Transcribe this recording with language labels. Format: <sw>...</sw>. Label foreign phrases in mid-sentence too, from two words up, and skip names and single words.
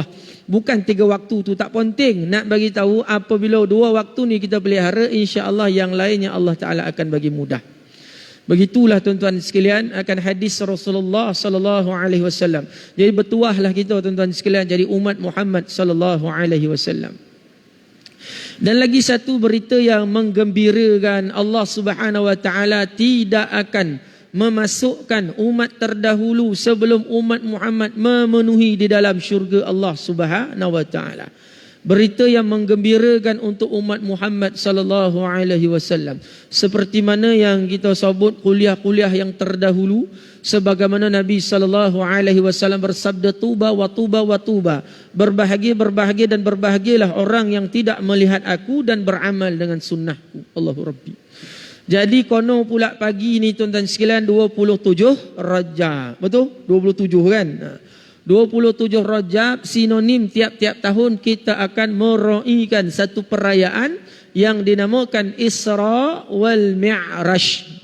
<ms>Bukan tiga waktu tu tak penting. Nak bagi tahu apabila dua waktu ni kita pelihara, insya-Allah yang lainnya Allah Taala akan bagi mudah. Begitulah tuan-tuan sekalian akan hadis Rasulullah</ms> <ar>صلى الله عليه وسلم.</ar> <ms>Jadi bertuahlah kita tuan-tuan sekalian jadi umat Muhammad</ms> <ar>صلى الله عليه وسلم.</ar> <ms>Dan lagi satu berita yang menggembirakan,</ms> <ar>الله سبحانه وتعالى</ar> <ms>tidak akan memasukkan umat terdahulu sebelum umat Muhammad memenuhi di dalam syurga</ms> <ar>الله سبحانه وتعالى.</ar> <ms>Berita yang menggembirakan untuk umat Muhammad</ms> <ar>صلى الله عليه وسلم.</ar> <ms>Seperti mana yang kita sebut kuliah-kuliah yang terdahulu, sebagaimana Nabi</ms> <ar>صلى الله عليه وسلم</ar> <ms>bersabda,</ms> <ar>طوبى وطوبى وطوبى.</ar> <ms>Berbahagia dan berbahagialah orang yang tidak melihat aku dan beramal dengan sunnahku.</ms> <ar>الله ربي.</ar> <ms>Jadi kono pula pagi ni tuan-tuan sekalian 27 Rajab. Betul? 27 kan? 27 Rajab sinonim tiap-tiap tahun kita akan meraihkan satu perayaan yang dinamakan Isra wal Mi'raj.</ms>